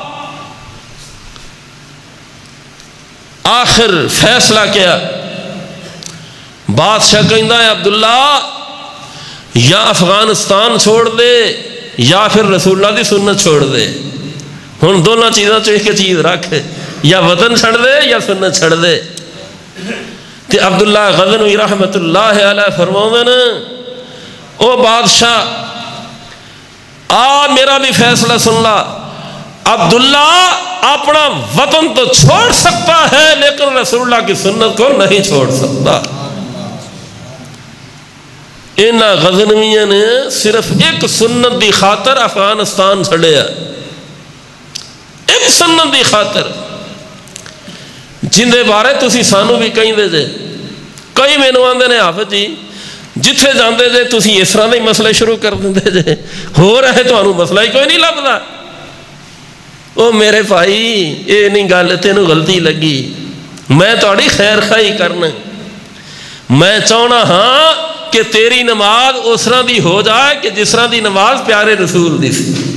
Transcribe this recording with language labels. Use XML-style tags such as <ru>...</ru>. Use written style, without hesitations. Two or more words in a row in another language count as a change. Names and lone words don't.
<pa>آخر فیصلہ کیا؟ بادشاہ کہندا ہے عبداللہ یا افغانستان چھوڑ دے یا پھر رسول اللہ دی سنت چھوڑ دے۔ ہن دونوں چیزاں چو ایک چیز رکھ، یا وطن چھڑ دے یا سنت چھڑ دے۔ تے عبداللہ غزنوی رحمت اللہ علیہ فرماؤں نا او بادشاہ آ میرا بھی فیصلہ سن لا،</pa> <ur>عبداللہ اپنا وطن تو چھوڑ سکتا</ur> <pa>ہے لیکن رسول اللہ کی سنت کو نہیں چھوڑ سکتا۔ ان غزنویوں نے صرف ایک سنت دی خاطر افغانستان چھڑیا، ایک سنت دی خاطر، جن دے بارے تسی سانو بھی کہیں دے جے۔ کئی مینوں آندے نے حافظ جی جتھے جاندے جے تسی اس طرح دے مسئلے شروع کر دے جے، ہو رہے تانوں مسئلہ ہی کوئی نہیں لبدا۔ او میرے بھائی اے نہیں گل تینوں غلطی لگی، میں تہاڈی خیر خواہی کرنا، میں چاہنا ہاں کہ تیری نماز اس طرح دی ہو جائے کہ جس طرح دی نماز پیارے رسول دی سی۔</pa>